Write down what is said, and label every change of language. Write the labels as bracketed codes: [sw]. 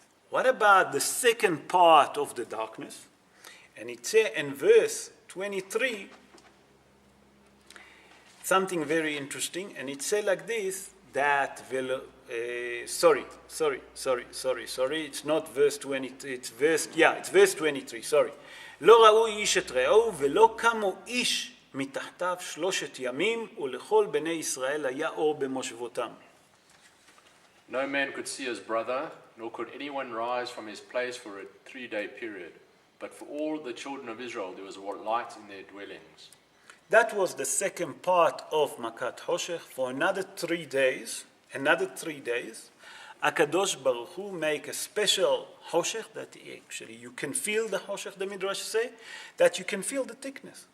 [en] What about the second part of the darkness? And it says in verse 23, something very interesting, and it says like this, that, sorry, it's not verse 20, it's verse 23, sorry. [he] לא ראו איש את רעהו ולא קמו איש מתחתיו 3 ימים ולכל בני ישראל היה אור במושבותם. [en] No man could see his brother, nor could anyone rise from his place for a 3-day period. But for all the children of Israel there was light in their dwellings. That was the second part of Makat Hoshech. For another 3 days, HaKadosh Baruch Hu make a special Hoshech that actually you can feel the Hoshech, the Midrash say, that you can feel the thickness.